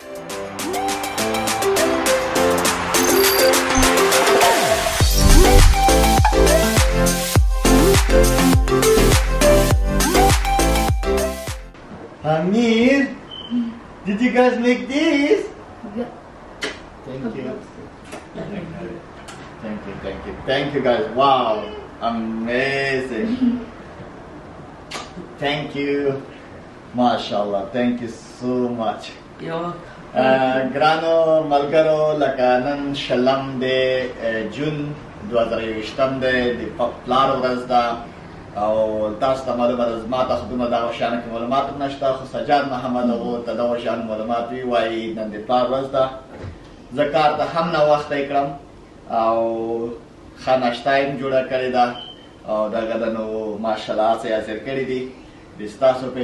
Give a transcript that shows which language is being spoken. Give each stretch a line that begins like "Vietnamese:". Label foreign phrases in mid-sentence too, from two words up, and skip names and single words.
English: Amir, did you guys make this? Yeah. Thank you. Thank you guys. Wow, amazing. Thank you. MashaAllah, thank you so much. Yo. Grano Malgaro Lakanan Shalam de June 2020 de Plaro Razda.
Pashto: او تاسو ته معلومه ده زما ته خو دومره دغه شیانو کې معلومات هم نشته خو سجاد محمد هغو ته دغه شیانو معلومات وي وایي نن د پلار ورځ ده زه کار ته هم ناوخته یې کړم او ښه ناشته یې هم جوړه کړې ده او دغه ده نو ماشاءالله هڅې یې حاضر کړي دي د ستاسو په